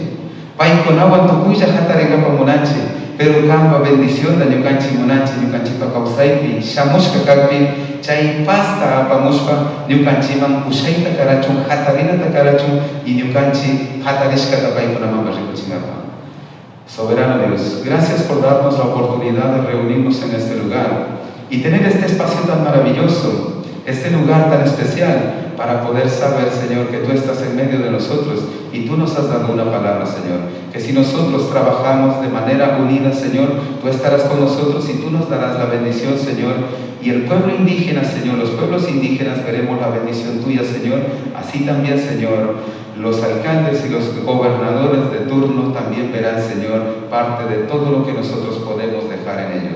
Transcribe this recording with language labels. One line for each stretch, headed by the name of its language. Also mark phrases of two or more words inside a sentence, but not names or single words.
Quechua: Pai konawan tukuya hatarigapa munanchi, pero kamba bendición da ñukanchi munanchi, ñukanchipa kausaypi, shamushka kalpi, chay pasta apamushpa, ñukanchiman ushaita karachun, hatarinata karachun, y ñukanchi hatarishkata pai konamamba rikuchingapa.
Spanish: Soberano Dios, gracias por darnos la oportunidad de reunirnos en este lugar y tener este espacio tan maravilloso, este lugar tan especial, para poder saber, Señor, que tú estás en medio de nosotros y tú nos has dado una palabra, Señor, que si nosotros trabajamos de manera unida, Señor, tú estarás con nosotros y tú nos darás la bendición, Señor, y el pueblo indígena, Señor, los pueblos indígenas veremos la bendición tuya, Señor, así también, Señor, los alcaldes y los gobernadores de turno también verán, Señor, parte de todo lo que nosotros podemos dejar en ellos.